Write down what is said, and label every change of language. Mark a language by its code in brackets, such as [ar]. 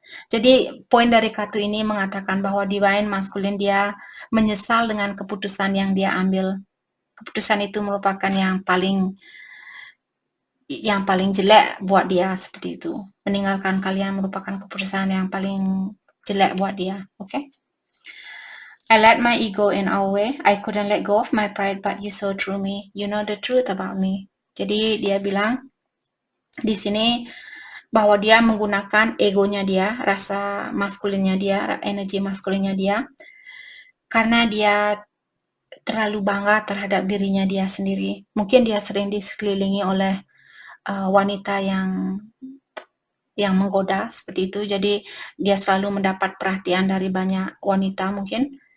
[id] Jadi poin dari kartu ini mengatakan bahwa Divine Masculine dia menyesal dengan keputusan yang dia ambil. Keputusan itu merupakan yang paling jelek buat dia, seperti itu. Meninggalkan kalian merupakan keputusan yang paling jelek buat dia, oke? [en] I let my ego in our way. I couldn't let go of my pride, but you saw through me. You know the truth about me. [id] Jadi dia bilang di sini bahwa dia menggunakan egonya dia, rasa maskulinnya dia, energi maskulinnya dia, karena dia terlalu bangga terhadap dirinya dia sendiri. Mungkin dia sering disekelilingi oleh wanita yang menggoda seperti itu, jadi dia selalu mendapat perhatian dari banyak wanita mungkin.